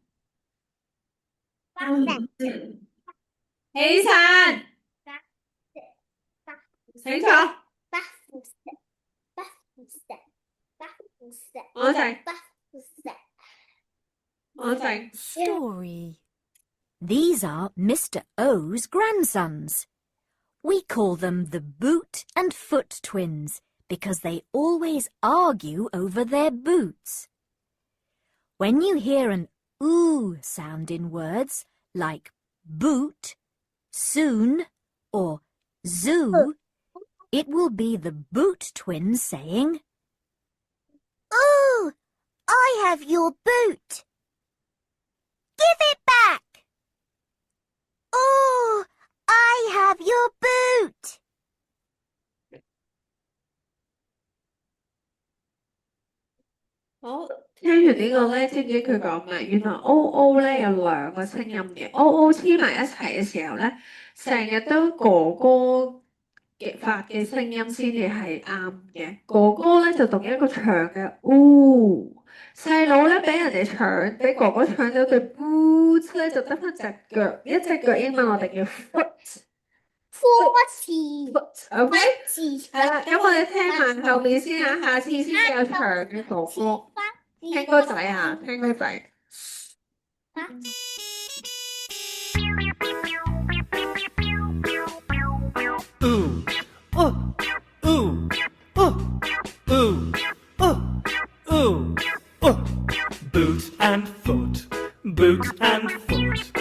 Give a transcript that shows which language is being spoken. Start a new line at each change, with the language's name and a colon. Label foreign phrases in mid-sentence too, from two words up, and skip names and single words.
Cantonese: 起身，請坐。我靜。
English: Story. These are Mr. O's grandsons. We call them the Boot and Foot twins because they always argue over their boots. When you hear an oo sound in words like boot, soon, or zoo, it will be the Boot twins saying, "Ooh, I have your boot. Give it back. Oh, I have your boot."
Cantonese: 好，聽完呢個咧，知唔知佢講咩？原來 O 咧有2個聲音嘅，O 黐埋一齊嘅時候咧，成日都哥哥嘅發嘅聲音先至係啱嘅。哥哥咧就讀一個長嘅 U， 細佬咧俾人哋搶，俾哥哥搶咗對 boot 咧，就得翻隻腳，一隻腳英文我哋叫 foot。OK， 係啦，咁我哋聽埋後面先啊，下次先有長嘅哥哥。聽歌仔啊，聽歌仔。
English: Ooh, ooh, ooh, ooh, ooh, ooh, ooh. Boot and foot, boot and foot.